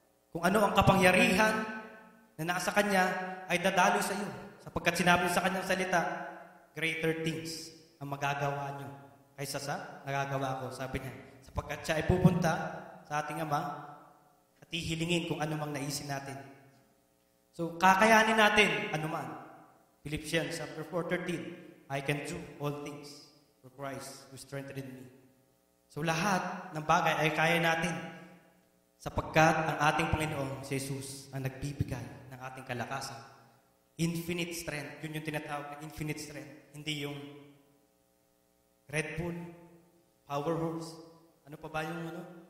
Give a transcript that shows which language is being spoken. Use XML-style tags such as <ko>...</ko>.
<tl>Kung ano ang kapangyarihan na nasa Kanya, ay dadaloy sa iyo. Sapagkat sinabi sa Kanyang salita,</tl> <en>greater things</en> <tl>ang magagawa niyo kaysa sa nagagawa ko. Sabi niya, sapagkat siya ay pupunta sa ating Ama at ihilingin kung ano mang naisin natin. So, kakayanin natin anuman.</tl> <en>Philippians chapter 4:13, I can do all things for Christ who strengthened me.</en> <tl>So lahat ng bagay ay kaya natin sapagkat ang ating Panginoon, si Jesus, ang nagbibigay ng ating kalakasan.</tl> <en>Infinite strength.</en> <tl>Yun yung tinatawag na infinite strength. Hindi yung Red Bull, Power Horse, ano pa ba yung ano?</tl>